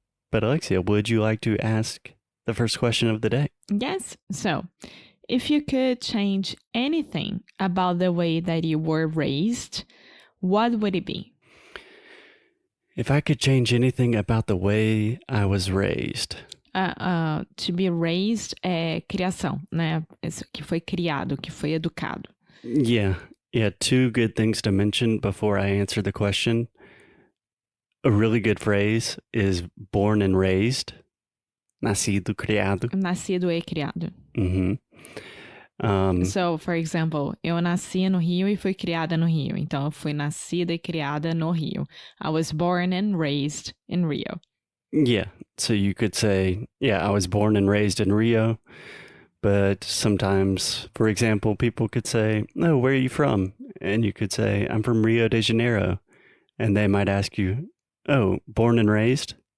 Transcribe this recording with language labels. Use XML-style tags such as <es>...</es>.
<en>But Alexia, would you like to ask the first question of the day? Yes. So, if you could change anything about the way that you were raised, what would it be? If I could change anything about the way I was raised. To be raised</en> <pt>é criação, né? Que foi criado, que foi educado.</pt> <en>Yeah. Two good things to mention before I answer the question. A really good phrase is born and raised.</en> <pt>Nascido, criado. Nascido e criado. Mm-hmm.</pt> <en>So, for example,</en> <pt>eu nasci no Rio e fui criada no Rio. Então, eu fui nascida e criada no Rio.</pt> <en>I was born and raised in Rio. Yeah. So you could say, I was born and raised in Rio. But sometimes, for example, people could say, oh, where are you from? And you could say, I'm from Rio de Janeiro. And they might ask you, oh, born and raised?</en>